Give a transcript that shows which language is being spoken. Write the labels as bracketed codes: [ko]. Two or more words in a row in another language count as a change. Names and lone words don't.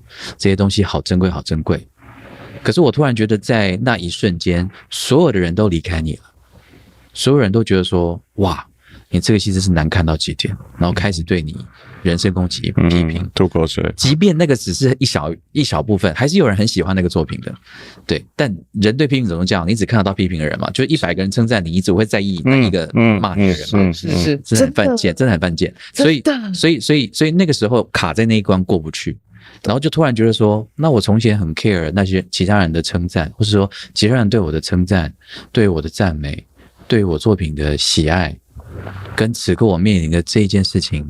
[zh] 這些東西好珍貴，好珍貴。可是我突然覺得，在那一瞬間，所有的人都離開你了，所有人都覺得說：“哇，你這個戲真是難看到極點。” 然後開始對你人身攻擊、批評、吐口水。即便那個只是一小部分，還是有人很喜歡那個作品的。對，但人對批評怎麼講？你只看得到批評的人嘛？就100個人稱讚你，你只會在意那一個罵你的人嘛？是，真的很犯賤，真的很犯賤。所以那個時候卡在那一關過不去，然後就突然覺得說，那我從前很 care 那些其他人的稱讚，或是說其他人對我的稱讚、對我的讚美、對我作品的喜愛，跟此刻我面臨的這一件事情。